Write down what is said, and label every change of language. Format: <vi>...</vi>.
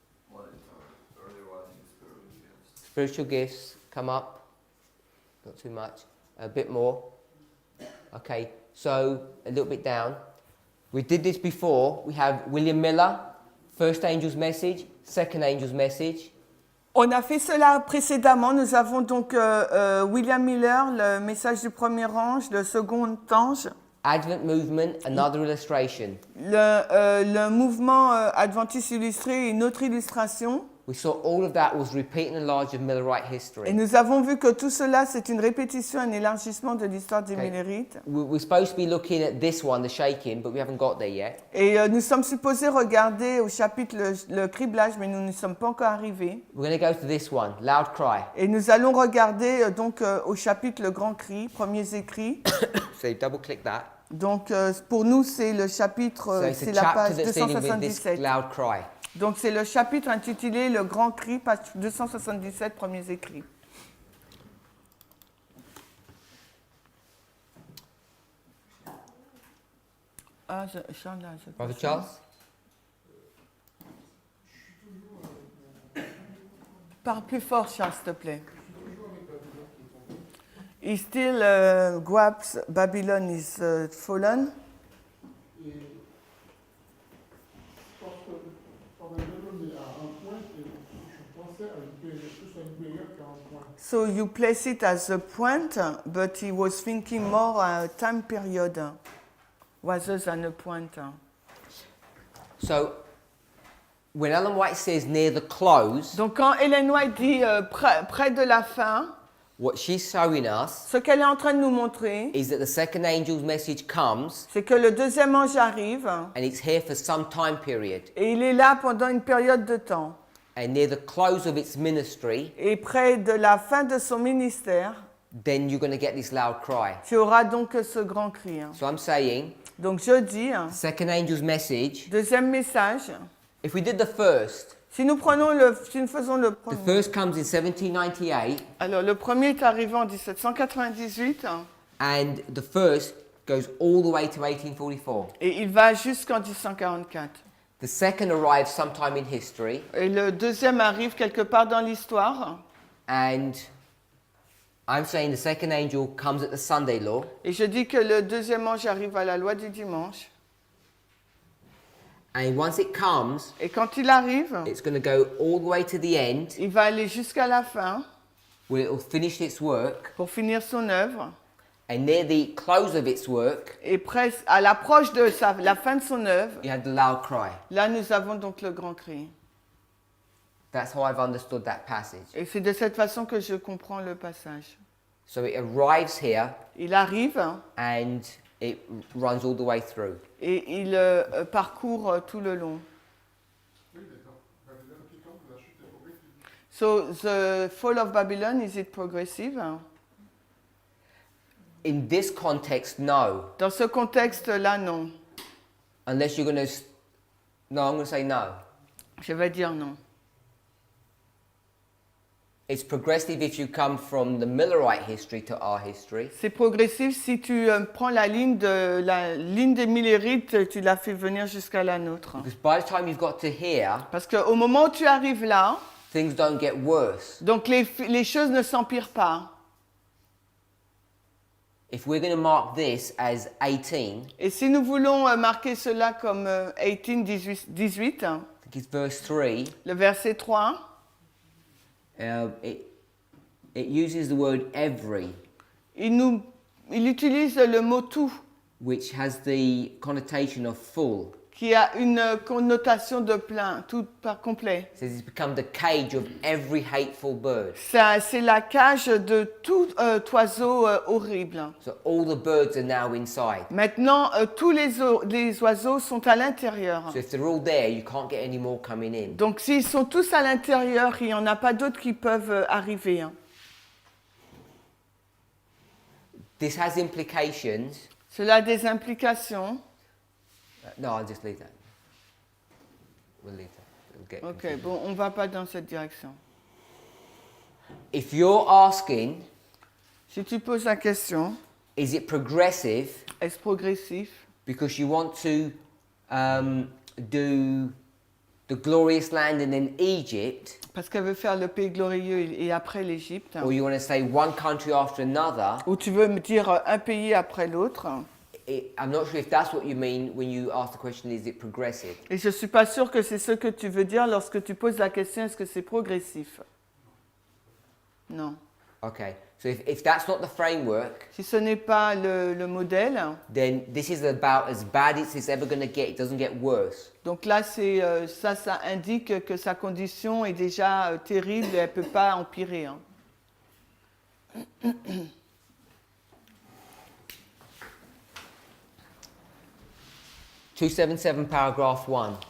<en>What is early writing spiritual gifts? Spiritual gifts, come up. Not too much. A bit more. Okay, so a little bit down. We did this before. We have William Miller, first angel's message, second angel's message.</en> <fr>On a fait cela précédemment. Nous avons donc William Miller, le message du premier ange, le second ange.</fr> <en>Advent movement, another illustration.</en> <fr>Le mouvement adventiste illustré, une autre illustration.</fr> <en>We saw all of that was repeat and enlarge of Millerite</en> <fr>Et</fr> <en>history.</en> <fr>nous avons vu que tout cela, c'est une répétition, un élargissement de l'histoire des</fr> <en>Okay.</en> <fr>Millerites.</fr> <en>We're supposed to be looking at this one, the shaking, but we haven't got there yet.</en> <fr>Et nous sommes supposés regarder au chapitre le criblage, mais nous ne sommes pas encore arrivés.</fr> <en>We're going to go to this one, loud cry.</en> <fr>Et nous allons regarder donc au chapitre le grand cri, premiers écrits.</fr> <en>So double click that.</en> <fr>Donc pour nous, c'est le chapitre,</fr> <en>So it's</en> <fr>c'est</fr> <en>a</en> <fr>la page</fr> <en>chapter that's dealing with this</en> <fr>277.</fr> <en>loud cry.</en> <fr>Donc c'est le chapitre intitulé Le grand cri, page 277, premiers écrits. Ah, Charles, là, je</fr> <en>Brother Charles?</en> <fr>Parle plus fort, Charles, s'il te plaît.</fr> <en>He still grabs Babylon is fallen.</en> <fr>Et parce que Parminder est à un point, et je pensais à une période, plus à une période qu'à un point.</fr> <en>So you place it as a point, but he was thinking more a time period rather than a point. So when Ellen White says near the close,</en> <fr>Donc quand Ellen White dit près de la fin,</fr> <en>what she's showing us</en> <fr>ce qu'elle est en train de nous montrer,</fr> <en>is that the second angel's message comes</en> <fr>c'est que le deuxième ange arrive</fr> <en>and it's here for some time period.</en> <fr>et il est là pendant une période de temps.</fr> <en>And near the close of its ministry,</en> <fr>Et près de la fin de son ministère,</fr> <en>then you're going to get this loud cry.</en> <fr>tu auras donc ce grand cri.</fr> <en>So I'm saying,</en> <fr>Donc je dis,</fr> <en>second angel's message,</en> <fr>deuxième message,</fr> <en>if we did the first,</en> <fr>si nous faisons le</fr> <en>the</en> <fr>premier.</fr> <en>first comes in 1798</en> <fr>Alors le premier est arrivé en 1798</fr> <en>and the first goes all the way to 1844.</en> <fr>et il va jusqu'en 1844.</fr> <en>The second arrives sometime in history</en> <fr>Et le deuxième arrive quelque part dans l'histoire.</fr> <en>and I'm saying the second angel comes at the Sunday law.</en> <fr>Et je dis que le deuxième ange arrive à la loi du dimanche.</fr> <en>And once it comes,</en> <fr>Et quand il arrive,</fr> <en>it's going to go all the way to the end</en> <fr>il va aller jusqu'à la fin</fr> <en>where it will finish its work.</en> <fr>pour finir son œuvre.</fr> <en>And near the close of its work,</en> <fr>Et presque à l'approche de la fin de son œuvre,</fr> <en>you had the loud cry.</en> <fr>là nous avons donc le grand cri.</fr> <en>That's how I've understood that passage.</en> <fr>Et c'est de cette façon que je comprends le passage.</fr> <en>So it arrives here</en> <fr>Il arrive</fr> <en>and it runs all the way through.</en> <fr>et il parcourt tout le long. Oui, d'accord. Babylone qui tombe, la chute est progressive.</fr> <en>So the fall of Babylon, is it progressive? In this context, no.</en> <fr>Dans ce contexte-là, non.</fr> <en>Unless you're going to... No, I'm going to say no.</en> <fr>Je vais dire non.</fr> <en>It's progressive if you come from the Millerite history to our history.</en> <fr>C'est progressif si tu prends la ligne des Millerites, tu la fais venir jusqu'à la nôtre.</fr> <en>Because by the time you've got to here,</en> <fr>Parce qu'au moment où tu arrives là,</fr> <en>things don't get worse.</en> <fr>donc les choses ne s'empirent pas.</fr> <en>If we're going to mark this as 18,</en> <fr>Et si nous voulons marquer cela comme 18, 18,</fr> <en>I think it's verse 3,</en> <fr>le verset 3,</fr> <en>it uses the word every,</en> <fr>il utilise le mot tout,</fr> <en>which has the connotation of full.</en> <fr>qui a une connotation de plein, tout par complet.</fr> <en>It says it's become the cage of every hateful bird.</en> <fr>C'est la cage de tout oiseau horrible.</fr> <en>So all the birds are now inside.</en> <fr>Maintenant, tous les oiseaux sont à l'intérieur.</fr> <en>So if they're all there, you can't get any more coming in.</en> <fr>Donc s'ils sont tous à l'intérieur, il n'y en a pas d'autres qui peuvent arriver.</fr> <en>This has implications.</en> <fr>Cela a des implications.</fr> <en>No, I'll just leave that. We'll leave that. get</en> <fr>Ok,</fr> <en>confused.</en> <fr>bon, on ne va pas dans cette direction.</fr> <en>If you're asking,</en> <fr>Si tu poses la question,</fr> <en>is it progressive</en> <fr>est-ce progressif?</fr> <en>because you want to do the glorious land and then Egypt,</en> <fr>Parce qu'elle veut faire le pays glorieux et après l'Égypte.</fr> <en>or you want to say one country after another,</en> <fr>Ou tu veux me dire un pays après l'autre.</fr> <en>I'm not sure if that's what you mean when you ask the question, is it progressive?</en> <fr>Et je ne suis pas sûre que c'est ce que tu veux dire lorsque tu poses la question, est-ce que c'est progressif? Non.</fr> <en>Okay, so if that's not the framework,</en> <fr>Si ce n'est pas le modèle,</fr> <en>then this is about as bad as it's ever going to get. It doesn't get worse.</en> <fr>donc là, ça indique que sa condition est déjà terrible et elle ne peut pas empirer. Hein.</fr> <en>277 paragraph 1.</en>